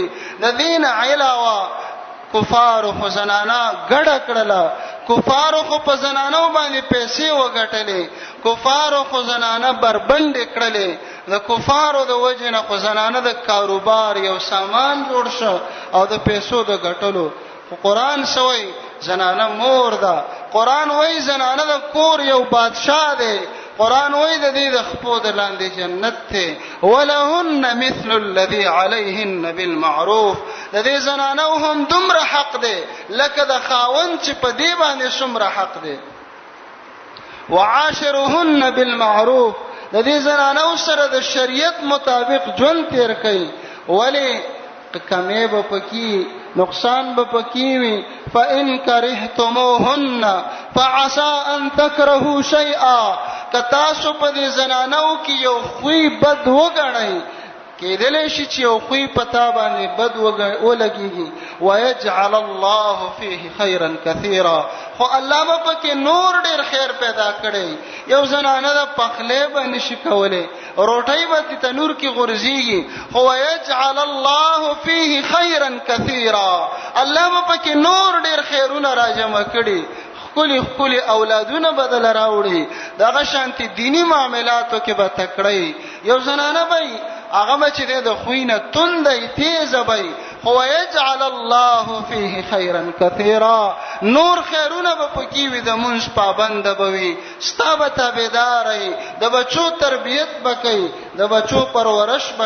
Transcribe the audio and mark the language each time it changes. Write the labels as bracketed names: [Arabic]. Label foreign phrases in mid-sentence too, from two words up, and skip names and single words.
[Pashto] د دې نه علاوه کفارو خو زنانه ګډه کړله، کفارو خو په زنانو باندې پیسې وګټلې، کفارو خو زنانه بربنډې کړلې، د کفارو د وجې نه خو زنانه د کاروبار یو سامان جوړ شو او د پیسو د ګټلو. قرآن سوی زنانه مور ده، قرآن وای زنانه د کور یو بادشاہ دی، قرآن وای د دې د خپو د لاندې جنت ته [Arabic] ولهن مثل الذي عليهن بالمعروف. [Pashto] د دې زنانه هم دومره حق دی لکه د خاوند چې په دې باندې څومره حق دی. [Arabic] وعاشرهن بالمعروف، [Pashto] د دې زنانو سره د شریعت مطابق ژوند تیر کړئ. ولی کمی به پکې نقصان به پکې وي. [Arabic] فإن کرهتموهن فعسى أن تكرهوا شيئا، [Pashto] که تاسو په دې زنانو کې یو خوی بد وګڼئ، کېدلی شي چې یو خوی په تا باندې بد ولګېږي. [Arabic] ويجعل الله فيه خيرا كثيرا، [Pashto] خو الله به پکې نور ډېر خیر پیدا کړی. یو زنانه د پخلی به نشي کولی، روټۍ به تنور کې غورځېږي، خو [Arabic] ويجعل الله فيه خيرا كثيرا، [Pashto] الله به پکې نور ډېر خیرونه راجمع کړي، خپلی خپلی اولادونه بدل راوړي، دغه شانتي دینی معاملاتو کې به تکړی. یو زنانه به هغه به چې د خوی نه تندی تیزه به، خو [Arabic] ویجعل الله فيه خیرا کثیرا، [Pashto] نور خیرونه به پکې وي، د مونځ پابنده به وي، ستا به تابعداری، د بچو تربیت به کوي، د بچو پرورش به کوي.